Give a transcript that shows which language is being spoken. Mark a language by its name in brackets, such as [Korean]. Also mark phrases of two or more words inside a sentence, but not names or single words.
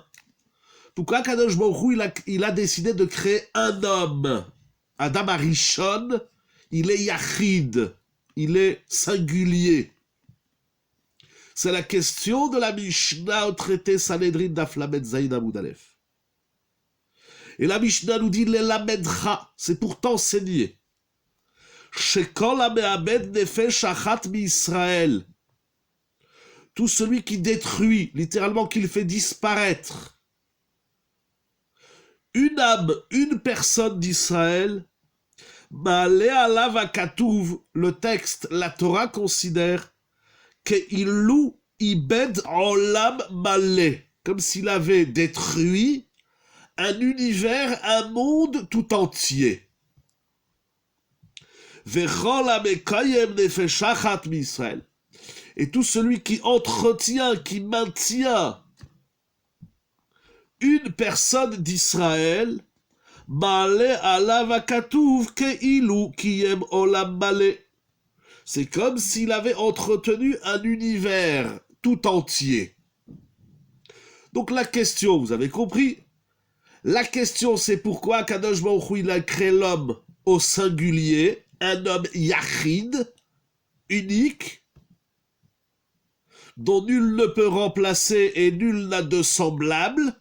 [French] Pourquoi [Hebrew] הקדוש ברוך הוא, [French] il a décidé de créer un homme, Adam Arishon, il est Yachid, il est singulier. C'est la question de la Mishnah au traité Sanhedrin d' [Hebrew] דף למד זין עמוד אלף. [French] Et la Mishnah nous dit l'elamedcha, c'est pour t'enseigner. [Hebrew] שכל המאבד נפש אחת מישראל. [French] Tout celui qui détruit, littéralement qu'il fait disparaître, une âme, une personne d'Israël, [Hebrew] מעלה עליו הכתוב, [French] le texte, la Torah considère [Hebrew] כאילו איבד עולם מלא, [French] comme s'il avait détruit un univers, un monde tout entier. [Hebrew] וכל המקיים נפש אחת מישראל. [French] Et tout celui qui entretient, qui maintient une personne d'Israël, [Hebrew] מעלה עליו הכתוב כאילו קיים עולם מלא. [French] C'est comme s'il avait entretenu un univers tout entier. Donc la question, vous avez compris, la question c'est pourquoi [Hebrew] קדוש ברוך הוא, [French] il a créé l'homme au singulier, un homme yachid, unique, dont nul ne peut remplacer et nul n'a de semblable.